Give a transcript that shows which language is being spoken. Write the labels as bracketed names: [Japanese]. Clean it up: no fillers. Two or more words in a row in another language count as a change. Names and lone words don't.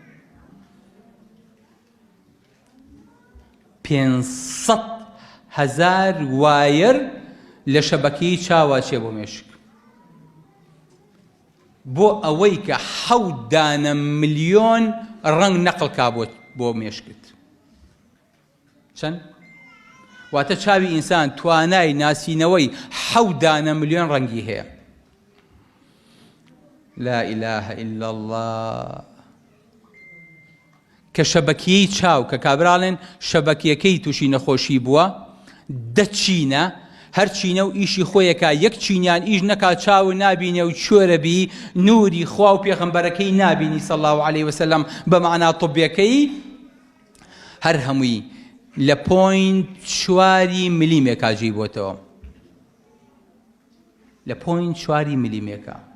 [Central Kurdish] 500,000 وایر لە شەبەکەی چاوە چێ بۆ مێشک، بۆ ئەوەی کە 7 دانە ملیۆن ڕەنگ نەقڵکا بۆ مێشکت. چەند؟ واتە چاوی ئینسان توانای ناسینەوەی 7 دانە ملیۆن ڕەنگی هەیە. [Arabic] لا إله إلا الله. [Central Kurdish] کە شەبەکەی چاو کە کابراڵێن شەبەکیەکەی تووشی نەخۆشی بووە، دەچینە هەر چینە و ئیشی خۆیەکە، یەک چینیان ئیش نەکات چاو نابینێ و چۆرەبی نوری خوا و پێغەمبەرەکەی نابینی [Arabic] صلی الله علیه وسلم [Central Kurdish] بە معنای طبیەکەی، هەر هەمووی لە 0.4 میلیمێکا جێی بۆتەوە، لە 0.4 میلیمێکە.